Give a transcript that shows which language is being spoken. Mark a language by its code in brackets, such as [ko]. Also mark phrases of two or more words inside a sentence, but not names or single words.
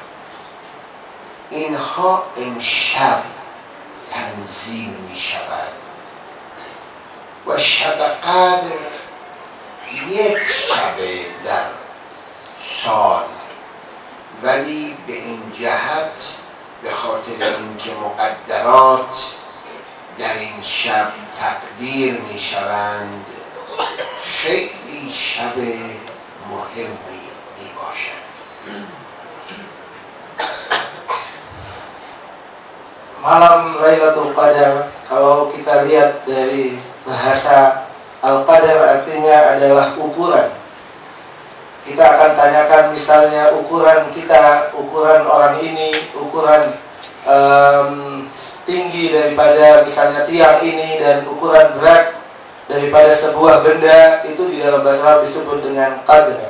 [fa] اینها امشب تنظیم می شود و شب قدر یک شب در سال، ولی به این جهت به خاطر اینکه مقدرات در این شب تقدیر می شوند خیلی شب مهمی می باشد. [id] Malam Lailatul Qadar, kalau kita lihat dari bahasa Al-Qadar, artinya adalah ukuran. Kita akan tanyakan misalnya ukuran kita, ukuran orang ini, ukuran tinggi daripada misalnya tiang ini, dan ukuran berat daripada sebuah benda, itu di dalam bahasa Arab disebut dengan qadar.